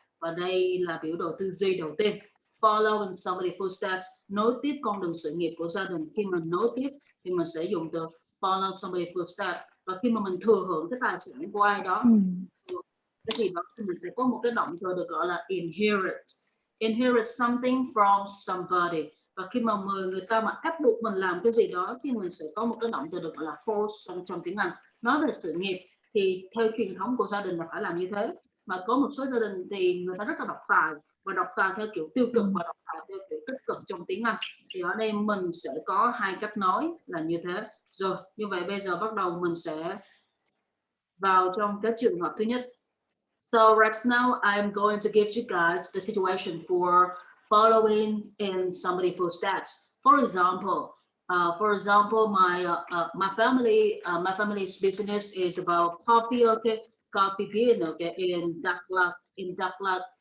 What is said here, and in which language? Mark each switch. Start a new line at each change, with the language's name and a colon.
Vietnamese: Và đây là biểu đồ tư duy đầu tiên.
English: Follow in somebody's footsteps,
Vietnamese: nối tiếp con đường sự nghiệp của gia đình. Khi mình nối tiếp thì mình sẽ dùng từ
English: follow somebody's footsteps.
Vietnamese: Và khi mà mình thừa hưởng cái tài sản của ai đó, cái gì đó thì mình sẽ có một cái động từ được gọi là inherit.
English: Inherit something from somebody.
Vietnamese: Và khi mà người ta mà ép buộc mình làm cái gì đó thì mình sẽ có một cái động từ được gọi là force trong tiếng Anh. Nói về sự nghiệp thì theo truyền thống của gia đình là phải làm như thế, mà có một số gia đình thì người ta rất là độc tài, và độc tài theo kiểu tiêu cực và độc tài theo kiểu tích cực trong tiếng Anh. Thì ở đây mình sẽ có hai cách nói là như thế. Rồi, như vậy bây giờ bắt đầu mình sẽ vào trong cái trường hợp thứ nhất.
English: So right now I'm going to give you guys the situation for following in somebody's footsteps. For example, my family's business is about coffee, okay, coffee bean, okay, in Daklak.